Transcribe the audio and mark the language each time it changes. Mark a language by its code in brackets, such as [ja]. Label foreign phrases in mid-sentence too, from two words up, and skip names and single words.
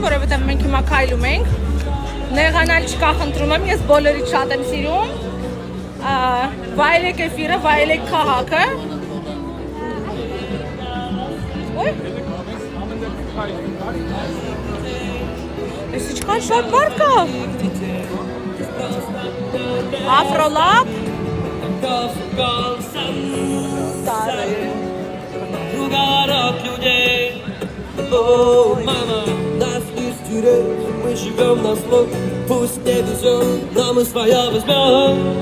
[hy] որովհետև մենք հիմա քայլում ենք։ Նեղանալ չկա, խնդրում եմ, ես բոլորից շատ եմ սիրում։ Վայելեք էֆիրը, վայելեք քաղաքը։ Ոյ։ Ես ինչքան շատ բար կա։ Afrolab. [ru] О, мама, нас не стереть, мы живем на зло, пусть не везет, но мы своя возьмем.